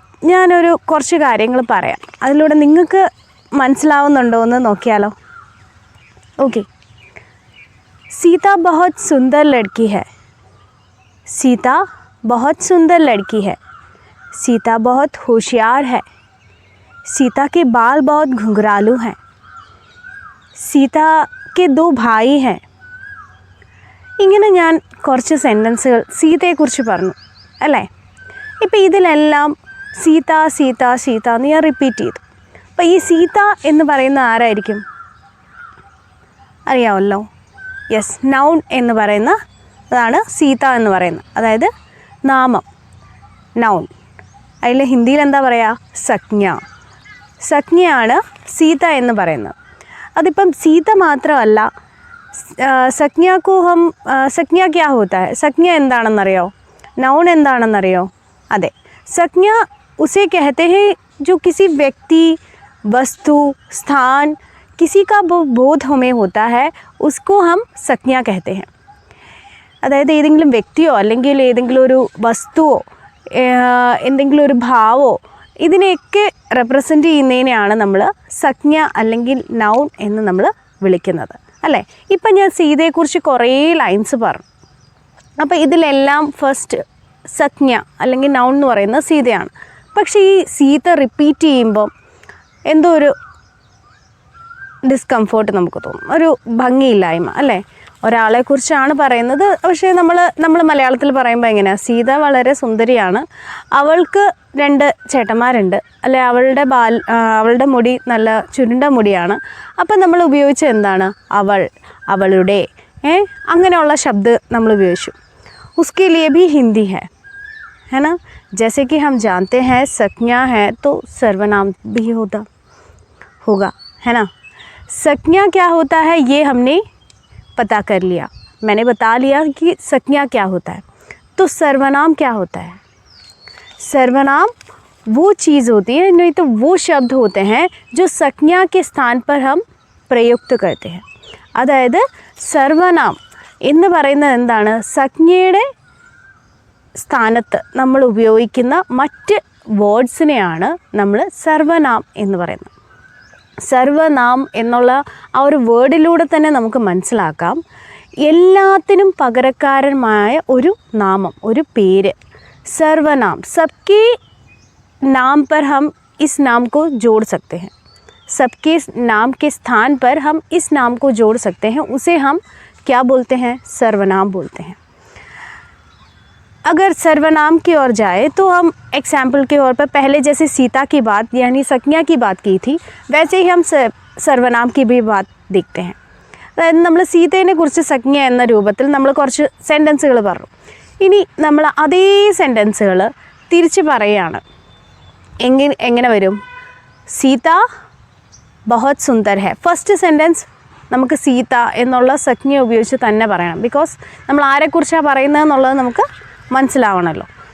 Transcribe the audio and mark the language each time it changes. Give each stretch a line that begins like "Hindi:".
Malayalam: ഞാനൊരു കുറച്ച് കാര്യങ്ങൾ പറയാം, അതിലൂടെ നിങ്ങൾക്ക് മനസ്സിലാവുന്നുണ്ടോ എന്ന് നോക്കിയാലോ.
Hindi: ओके, सीता बहुत सुंदर लड़की है. सीता बहुत सुंदर लड़की है. सीता बहुत होशियार है. सीता के बाल बहुत घुंघरालू हैं. सीता के 2 भाई हैं.
Malayalam: ഇങ്ങനെ ഞാൻ കുറച്ച് സെൻറ്റൻസുകൾ സീതയെക്കുറിച്ച് പറഞ്ഞു അല്ലേ. ഇപ്പോൾ ഇതിലെല്ലാം സീത സീത സീത എന്ന് ഞാൻ റിപ്പീറ്റ് ചെയ്തു. അപ്പോൾ ഈ സീത എന്ന് പറയുന്ന ആരായിരിക്കും അറിയാമല്ലോ. യെസ്, നൗൺ എന്ന് പറയുന്ന അതാണ് സീത എന്ന് പറയുന്നത്, അതായത് നാമം, നൗൺ. അതിൽ ഹിന്ദിയിൽ എന്താ പറയുക, സജ്ഞ. സജ്ഞയാണ് സീത എന്ന് പറയുന്നത്. അതിപ്പം സീത മാത്രമല്ല,
Hindi: സജ്ഞ ക്യാ ഹോത്താ ഹൈ,
Malayalam: സജ്ഞ എന്താണെന്നറിയോ, നൗൺ എന്താണെന്നറിയോ.
Hindi: അതെ, സജ്ഞ ഉസേ कहते हैं जो किसी व्यक्ति, वस्तु, स्थान, किसी का बोध हमें होता है, उसको हम സജ്ഞ कहते हैं.
Malayalam: അതായത് ഏതെങ്കിലും വ്യക്തിയോ അല്ലെങ്കിൽ ഏതെങ്കിലും ഒരു വസ്തുവോ എന്തെങ്കിലും ഒരു ഭാവമോ ഇതിനെയൊക്കെ റെപ്രസെൻ്റ് ചെയ്യുന്നതിനെയാണ് നമ്മൾ സജ്ഞ അല്ലെങ്കിൽ നൗൺ എന്ന് നമ്മൾ വിളിക്കുന്നത് അല്ലേ. ഇപ്പം ഞാൻ സീതയെക്കുറിച്ച് കുറേ ലൈൻസ് പറഞ്ഞു. അപ്പോൾ ഇതിലെല്ലാം ഫസ്റ്റ് സജ്ഞ അല്ലെങ്കിൽ നൗൺ എന്ന് പറയുന്നത് സീതയാണ്. പക്ഷേ ഈ സീത റിപ്പീറ്റ് ചെയ്യുമ്പം എന്തോ ഒരു ഡിസ്കംഫോർട്ട് നമുക്ക് തോന്നും, ഒരു ഭംഗിയില്ലായ്മ അല്ലേ. ഒരാളെക്കുറിച്ചാണ് പറയുന്നത്, പക്ഷേ നമ്മൾ മലയാളത്തിൽ പറയുമ്പോൾ എങ്ങനെയാണ്, സീത വളരെ സുന്ദരിയാണ്, അവൾക്ക് 2 ചേട്ടന്മാരുണ്ട് അല്ലെ, അവളുടെ മുടി നല്ല ചുരുണ്ട മുടിയാണ്. അപ്പം നമ്മൾ ഉപയോഗിച്ചത് എന്താണ്, അവൾ, അവളുടെ, അങ്ങനെയുള്ള ശബ്ദം നമ്മൾ ഉപയോഗിച്ചു.
Hindi: उसके लिए भी हिंदी है ना. जैसे कि हम जानते हैं संज्ञा है तो सर्वनाम भी होगा है ना. संज्ञा क्या होता है ये हमने पता कर लिया, मैंने बता लिया कि संज्ञा क्या होता है. तो सर्वनाम क्या होता है, सर्वनाम वो चीज़ होती है, नहीं तो वो शब्द होते हैं जो संज्ञा के स्थान पर हम प्रयुक्त करते हैं.
Malayalam: അതായത് സർവനാം എന്ന് പറയുന്നത് എന്താണ്, സംജ്ഞയുടെ സ്ഥാനത്ത് നമ്മൾ ഉപയോഗിക്കുന്ന മറ്റ് വേർഡ്സിനെയാണ് നമ്മൾ സർവനാം എന്ന് പറയുന്നത്. സർവനാം എന്നുള്ള ആ ഒരു വേർഡിലൂടെ തന്നെ നമുക്ക് മനസ്സിലാക്കാം എല്ലാത്തിനും പകരക്കാരമായ ഒരു നാമം, ഒരു പേര്, സർവനാം.
Hindi: सबके नाम पर हम इस नाम को जोड़ सकते हैं, सबके नाम के स्थान पर हम इस नाम को जोड़ सकते हैं, उसे हम क्या बोलते हैं, सर्वनाम बोलते हैं. अगर सर्वनाम की ओर जाए तो हम एग्जाम्पल के तौर पर पहले जैसे सीता की बात यानी संज्ञा की बात की थी, वैसे ही हम सर्वनाम की भी बात देखते हैं.
Malayalam: അതായത് നമ്മൾ സീതയെ കുറിച്ച് സംജ്ഞ എന്ന രൂപത്തിൽ നമ്മൾ കുറച്ച് സെൻറ്റൻസുകൾ പറഞ്ഞു. ഇനി നമ്മൾ അതേ സെൻറ്റൻസുകൾ തിരിച്ച് പറയുകയാണ്. എങ്ങനെ വരും,
Hindi: സീത ബഹുത് സുന്ദർ ഹെ.
Malayalam: ഫസ്റ്റ് സെൻറ്റൻസ് നമുക്ക് സീത എന്നുള്ള സംജ്ഞ ഉപയോഗിച്ച് തന്നെ പറയണം, ബിക്കോസ് നമ്മൾ ആരെക്കുറിച്ചാണ് പറയുന്നതെന്നുള്ളത് നമുക്ക് മനസ്സിലാവണമല്ലോ.